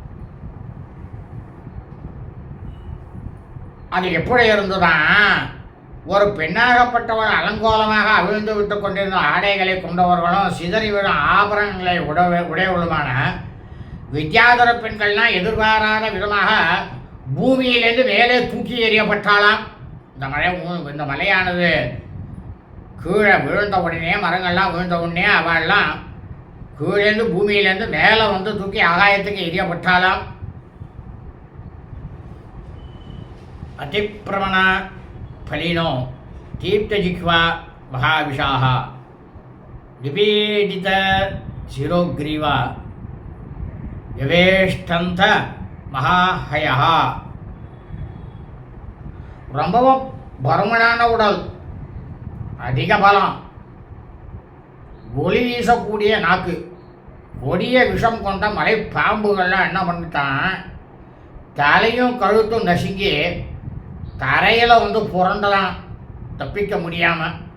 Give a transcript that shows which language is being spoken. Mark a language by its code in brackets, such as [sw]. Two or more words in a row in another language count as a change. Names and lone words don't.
[ta] அது எப்படி இருந்ததுதான், ஒரு பெண்ணாகப்பட்டவள் அலங்கோலமாக அவிழ்ந்து விட்டு கொண்டிருந்த ஆடைகளை கொண்டவர்களும் சிதறி விடும் ஆபரணங்களை உடையவளுமான வித்யாதர பெண்கள்லாம் எதிர்பாராத விதமாக பூமியிலேருந்து மேலே தூக்கி எறியப்பட்டாலாம். இந்த மலையானது கீழே விழுந்த உடனே, மரங்கள்லாம் விழுந்த உடனே அவள்லாம் கீழேருந்து பூமியிலேருந்து மேலே வந்து தூக்கி ஆகாயத்துக்கு எரியப்பட்டாலாம். [sa] அதிப்பிரமண फलिनो दीप्तजिह्वा महाविशाः निपीडित शिरोग्रीवा यवेष्टन्त महाहयः. [ta] ரொம்பவும் பருமனான உடல், அதிக பலம், ஒளி வீசக்கூடிய நாக்கு, கொடிய விஷம் கொண்ட மலை பாம்புகள்லாம் என்ன பண்ணிட்டான், தலையும் கழுத்தும் நசுங்கி தரையில் வந்து புரண்டலாம் தப்பிக்க முடியாமல்.